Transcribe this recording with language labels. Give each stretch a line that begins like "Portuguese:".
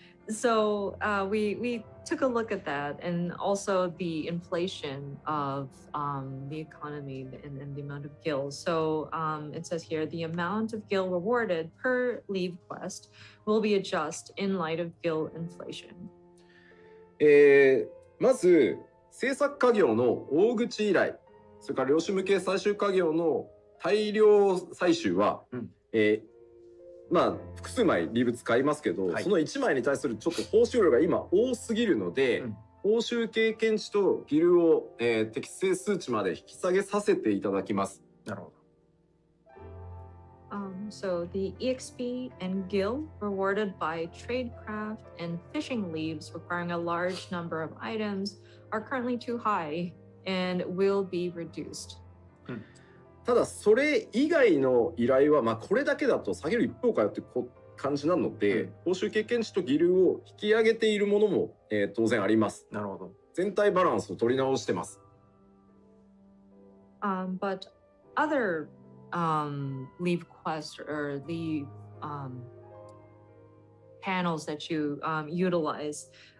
English: So we took a look at that, and also the inflation of the economy and the amount of gil. So it says here the amount of gil rewarded per leave quest will be adjusted in light of gil inflation.
Japanese: まず制作家業の大口依頼、それから量子向け最終家業の大量採集は、まあ複数枚リーブ使いますけど、その1枚に対するちょっと報酬量が今多すぎるので、報酬経験値とギルを、適正数値まで引き下げさせていただきます。なるほど。
English: So the EXP and gil rewarded by tradecraft and fishing leaves requiring a large number of items are currently too high and will be reduced.
Japanese: ただそれ以外の依頼は、まあ、これだけだと下げる一方かよって感じなので、報酬経験値とギルを引き上げているものも、当然あります。なるほど。全体バランスを取り直してます。
English: But other leave quests or leave panels that you utilize.